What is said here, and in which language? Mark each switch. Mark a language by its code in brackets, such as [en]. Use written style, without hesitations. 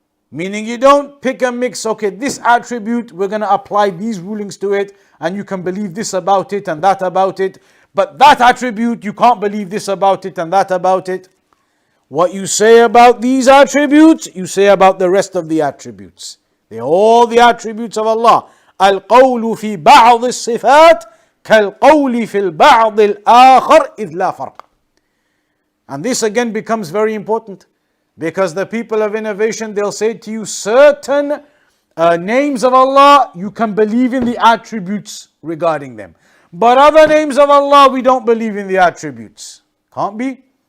[en] Meaning you don't pick and mix, okay, this attribute, we're going to apply these rulings to it, and you can believe this about it and that about it, but that attribute, you can't believe this about it and that about it. What you say about these attributes, you say about the rest of the attributes. They're all the attributes of Allah. [ar] القول في بعض الصفات كالقول في البعض الآخر إذ لا فرق. [en] And this again becomes very important because the people of innovation, they'll say to you certain names of Allah, you can believe in the attributes regarding them. But other names of Allah, we don't believe in the attributes. Can't be.